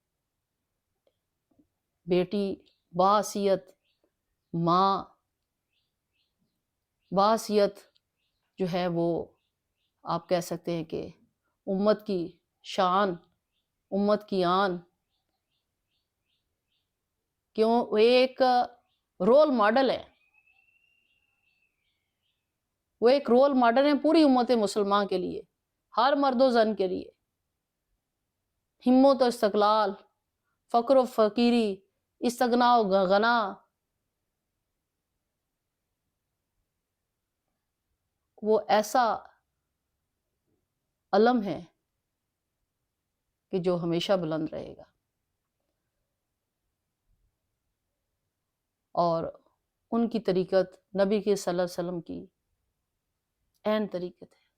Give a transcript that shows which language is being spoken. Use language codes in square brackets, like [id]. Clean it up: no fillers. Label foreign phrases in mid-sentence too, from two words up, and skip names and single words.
[ur] بیٹی، باحثیت ماں، باحثیت جو ہے وہ آپ کہہ سکتے ہیں کہ امت کی شان، امت کی آن، کیوں وہ ایک رول ماڈل ہے، وہ ایک رول ماڈل ہے پوری امت مسلمان کے لیے، ہر مرد و زن کے لیے۔ ہمت و استقلال، فقر و فقیری، استغنا و غنا، وہ ایسا علم ہے کہ جو ہمیشہ بلند رہے گا، اور ان کی طریقت نبی کے [ar] صلی اللہ علیہ وسلم [ur] کی عین طریقت ہے۔